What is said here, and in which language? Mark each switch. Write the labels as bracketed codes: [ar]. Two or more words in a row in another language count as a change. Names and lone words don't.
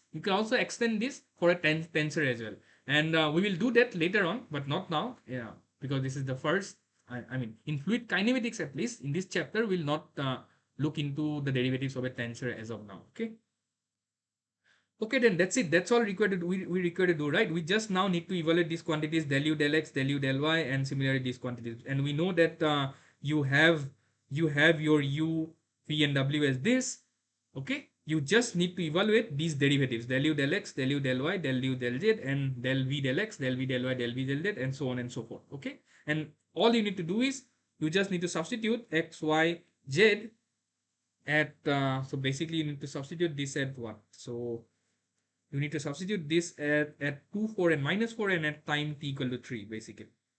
[en] You can also extend this for a tensor as well, and we will do that later on, but not now. Yeah, because this is the first. I mean, in fluid kinematics, at least in this chapter, we'll not look into the derivatives of a tensor as of now. Okay. Okay, then that's it. That's all required to do. We require to do, right? We just now need to evaluate these quantities del u del x, del u del y, and similarly these quantities. And we know that you have your u, v, and w as this. Okay, you just need to evaluate these derivatives: del u del x, del u del y, del u del z, and del v del x, del v del y, del v del z, and so on and so forth. Okay, and all you need to do is you just need to substitute x, y, z at so basically you need to substitute this at what? So you need to substitute this at 2, 4, and minus 4, and at time t equal to 3, basically.